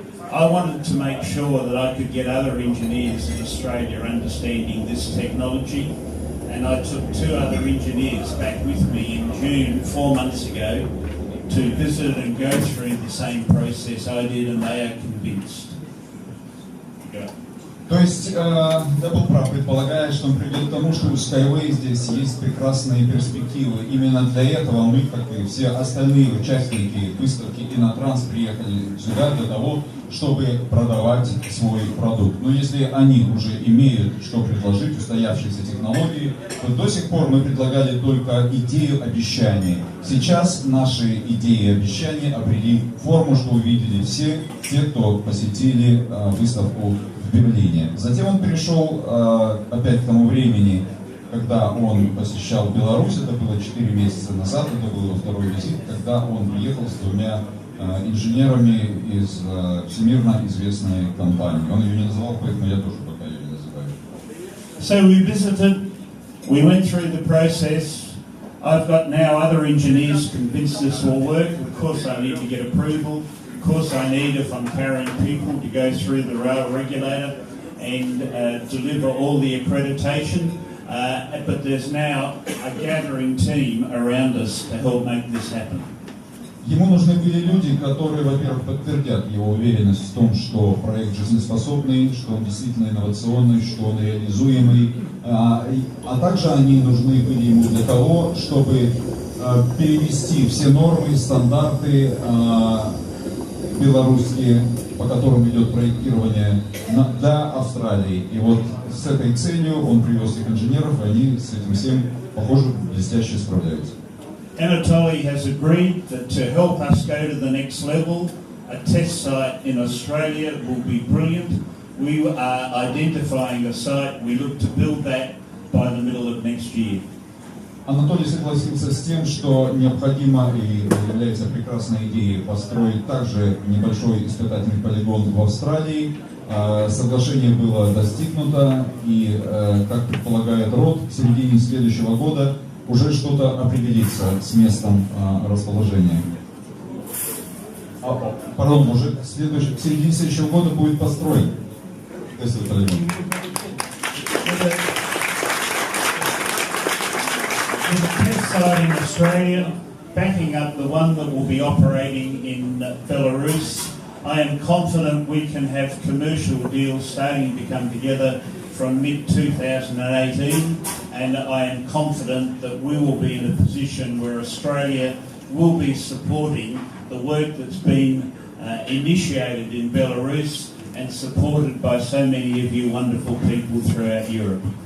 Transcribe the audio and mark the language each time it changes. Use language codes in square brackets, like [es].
[en] I wanted to make sure that I could get other engineers in Australia understanding this technology, and I took 2 other engineers back with me in June 4 months ago to visit and go through the same process I did, and they are convinced. Go. [ru] То есть я был прав, предполагая, что он придет к тому, что у SkyWay здесь есть прекрасные перспективы. Именно для этого мы, как и все остальные участники выставки Innotrans, приехали сюда для того, чтобы продавать свой продукт. Но если они уже имеют что предложить, устоявшиеся технологии, то до сих пор мы предлагали только идею обещаний. Сейчас наши идеи и обещания обрели форму, что увидели все те, кто посетили выставку в Берлине. Затем он перешел опять к тому времени, когда он посещал Беларусь, это было 4 месяца назад, это был его второй визит, когда он приехал с 2 инженерами из всемирно известной компании. Он ее не называл, поэтому я тоже пока ее не называю. [en] So we visited, we went through the process. I've got now other engineers convinced this will work. Of course I need to get approval. Of course I need, if I'm carrying people, to go through the rail regulator and deliver all the accreditation. But there's now a gathering team around us to help make this happen. [ru] Ему нужны были люди, которые, во-первых, подтвердят его уверенность в том, что проект жизнеспособный, что он действительно инновационный, что он реализуемый. А также они нужны были ему для того, чтобы перевести все нормы, стандарты белорусские, по которым идет проектирование, для Австралии. И вот с этой целью он привез их инженеров, и они с этим всем, похоже, блестяще справляются. [en] Итоги has agreed that to help us go to the next level, a test site in Australia will be brilliant. We are identifying a site. We look to build that by the middle of next year. [ru] Анатолий согласился с тем, что необходимо и является прекрасной идеей построить также небольшой испытательный полигон в Австралии. Соглашение было достигнуто, и, как предполагает РОД, к середине следующего года уже что-то определится с местом расположения. Пардон, уже к середине следующего года будет построен тестовый полигон. [en] With a test site in Australia, backing up the one that will be operating in Belarus, I am confident we can have commercial deals starting to come together from mid-2018, and I am confident that we will be in a position where Australia will be supporting the work that's been initiated in Belarus and supported by so many of you wonderful people throughout Europe.